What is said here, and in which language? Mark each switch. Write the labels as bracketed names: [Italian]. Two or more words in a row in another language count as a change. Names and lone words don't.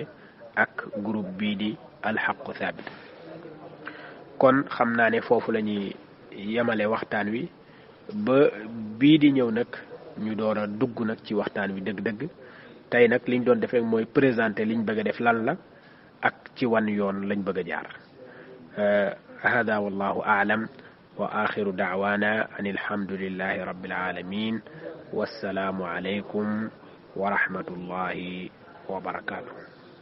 [Wolof] ak groupe bii di alxaqu thabit kon xam naa ne foofu la ñuy yemale waxtaan wi ba bii di ñëw nag ñu door a dugg nag ci waxtaan wi dëgg-dëgg tey nag liñ doon def rek mooy présenter liñ bëgg a def lan la ak ci wan yoon lañ bëgg a jaar [Arabic] هذا والله أعلم وآخر دعوانا أن الحمد لله رب العالمين والسلام عليكم ورحمة الله وبركاته